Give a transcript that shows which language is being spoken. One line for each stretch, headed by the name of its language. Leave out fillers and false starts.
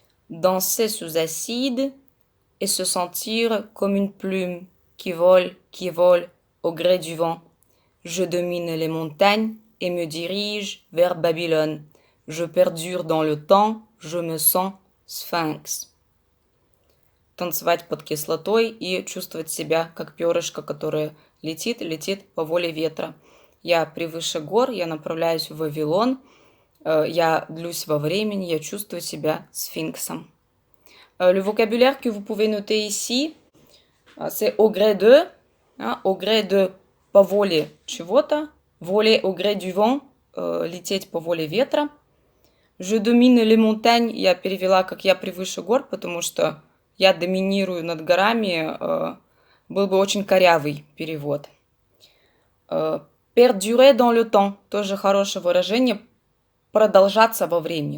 French: Danser sous acide et se sentir comme une plume qui vole au gré du vent. Je domine les montagnes et me dirige vers Babylone. Je perdure dans le temps, je me sens спhinx.
Russian: Танцевать под кислотой и чувствовать себя как перышко, которое летит по воле ветра. Я превыше гор, я направляюсь в Вавилон, я длюсь во времени, я чувствую себя сфинксом.
French: Le vocabulaire que vous pouvez noter ici, c'est au gré de
Russian: по воле чего-то,
French: voler au gré du vent,
Russian: лететь по воле ветра.
French: Je domine les montagnes,
Russian: я перевела как я превыше гор, потому что я доминирую над горами, был бы очень корявый перевод.
French: Perdurer dans le temps,
Russian: тоже хорошее выражение, продолжаться во времени.